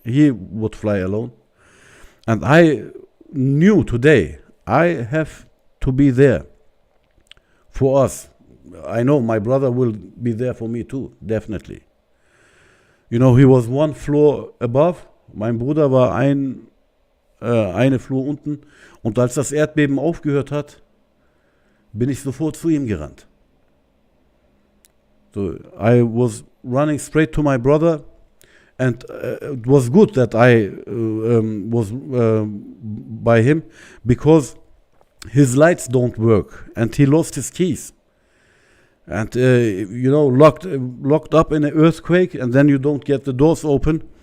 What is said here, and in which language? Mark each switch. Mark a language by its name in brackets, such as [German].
[English] He would fly alone. And I knew today I have to be there for us. I know my brother will be there for me too, definitely. You know, he was one floor above. [German] Mein Bruder war eine Flur unten. Und als das Erdbeben aufgehört hat, bin ich sofort zu ihm gerannt. [English] So I was running straight to my brother. And it was good that I was by him, because his lights don't work and he lost his keys. And you know, locked up in an earthquake, and then you don't get the doors open.